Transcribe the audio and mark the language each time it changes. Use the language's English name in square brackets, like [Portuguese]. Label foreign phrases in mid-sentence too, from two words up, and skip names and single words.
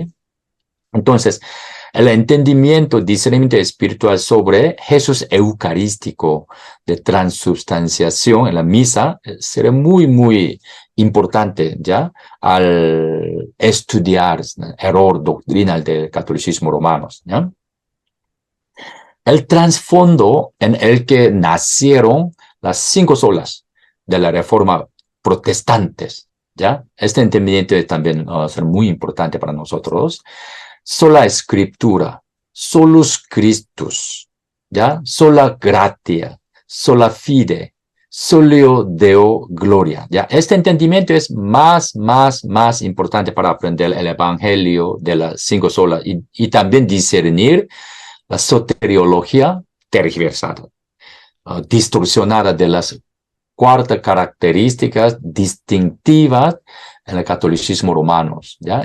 [Spanish] Entonces, el entendimiento, discernimiento espiritual sobre Jesús eucarístico de transubstanciación en la misa será muy, muy importante ya al estudiar el error doctrinal del catolicismo romano, ¿ya? El trasfondo en el que nacieron las 5 solas de la Reforma protestantes, ¿ya? Este entendimiento también va a ser muy importante para nosotros. Sola Escritura, [Latin] solus Christus, ¿ya? Sola gratia, sola fide, solio Deo gloria, [Spanish] ¿ya? Este entendimiento es más importante para aprender el evangelio de las 5 solas y también discernir la soteriología tergiversada, distorsionada de las 4 características distintivas en el catolicismo romano, ¿ya?